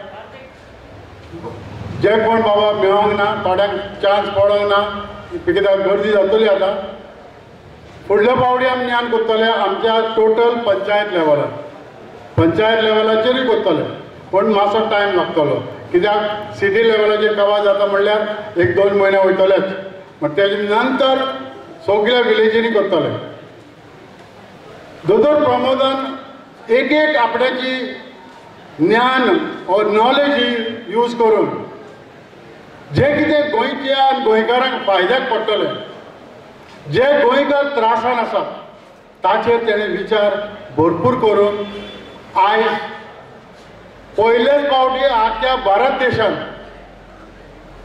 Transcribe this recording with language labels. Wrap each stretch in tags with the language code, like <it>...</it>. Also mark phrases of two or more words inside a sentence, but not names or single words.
<kok>जे कोण बाबा मेळोंक ना, थोड्यांक चान्स पडोंक ना, कित्याक गर्दी जातली आतां, फुडल्या फावटी आमी ज्ञान करतले आमच्या टोटल पंचायत लेवलाचेरूय करतले, पूण मातसो टायम लागतलो, कित्याक सिटी लेवलाचेर कवर जाता म्हणल्यार 1-2 म्हयने वयतलेच, मागीर तेजे नंतर सगळ्या विलेजींनी करतले। दोतोर प्रमोदान एक आपणाची ज्ञान और नॉलेज यूज करून जे कितें गोंयच्या गोंयकारांक फायद्याक पडटले, जे गोंयकार त्रासान आसात ताचेर तेणें विचार भरपूर करून आयज पयलेच फावटी आख्या भारत देशांत</kok>